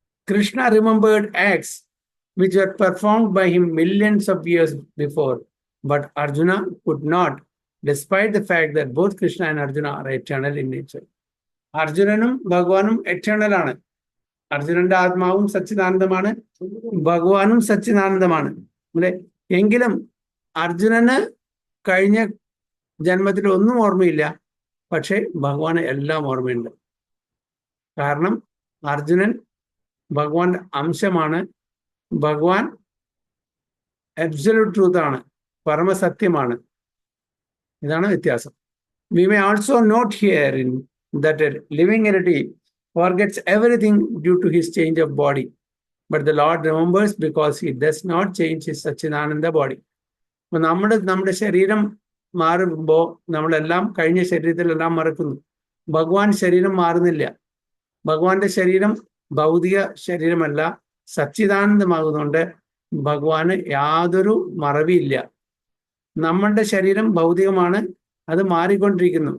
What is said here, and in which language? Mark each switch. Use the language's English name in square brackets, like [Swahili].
[English] Krishna remembered acts which were performed by him millions of years before, but Arjuna could not, despite the fact that both Krishna and Arjuna are eternal in nature. [Malayalam] അർജുനനും ഭഗവാനും eternal ആണ്. അർജുനന്റെ ആത്മാവും സച്ചിദാനന്ദമാണ്, ഭഗവാനും സച്ചിദാനന്ദമാണ് അല്ലെ. എങ്കിലും അർജുനന് കഴിഞ്ഞ ജന്മത്തിൽ ഒന്നും ഓർമ്മയില്ല, പക്ഷെ ഭഗവാന് എല്ലാം ഓർമ്മയുണ്ട്. കാരണം അർജുനൻ ഭഗവാന്റെ അംശമാണ്. ഭഗവാൻ അബ്സല്യൂട്ട് ട്രൂത്ത് ആണ്, പരമസത്യമാണ്. ഇതാണ് വ്യത്യാസം. [English] We may also note here that a living entity forgets everything due to his change of body, but the Lord remembers because he does not change his Satchidananda body. [Malayalam] നമ്മുടെ ശരീരം മാറുമ്പോൾ നമ്മളെല്ലാം കഴിഞ്ഞ ശരീരത്തിലെല്ലാം മറക്കുന്നു. ഭഗവാൻ ശരീരം മാറുന്നില്ല. ഭഗവാന്റെ ശരീരം ഭൗതിക ശരീരമല്ല, സച്ചിദാനന്ദമാകുന്നുണ്ട്. ഭഗവാന് യാതൊരു മറവിയില്ല. നമ്മളുടെ ശരീരം ഭൗതികമാണ്, അത് മാറിക്കൊണ്ടിരിക്കുന്നു.